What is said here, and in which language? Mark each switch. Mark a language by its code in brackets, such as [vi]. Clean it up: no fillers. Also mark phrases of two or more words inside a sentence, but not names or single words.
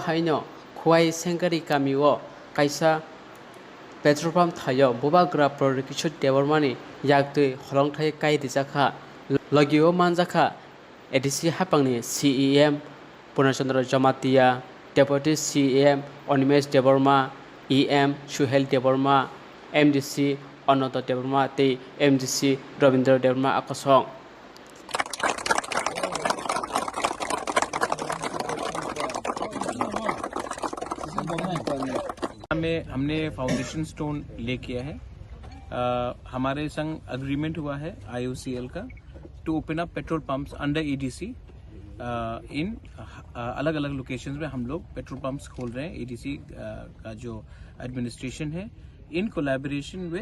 [trp] haino khwai sengkari kamio kaisa [en] petrol pump [trp] thayo bobagra prorikishut devarmani yaktui holongthai kai dijaka logio manjaka ADC hapangni CEM Purnachandra Jamatia Deputy CEM Onimesh Devarma EM Suhel Devarma MDC Onoto Devarma te MDC Robindra Devarma akosong [hi] में हमने [en] foundation stone [hi] ले किया है हमारे संग एग्रीमेंट हुआ है IOCL का [en] to open up petrol pumps under EDC in [hi] अलग अलग लोकेशंस में हम लोग [en] petrol pumps [hi] खोल रहे हैं EDC का जो एडमिनिस्ट्रेशन है [en] in collaboration with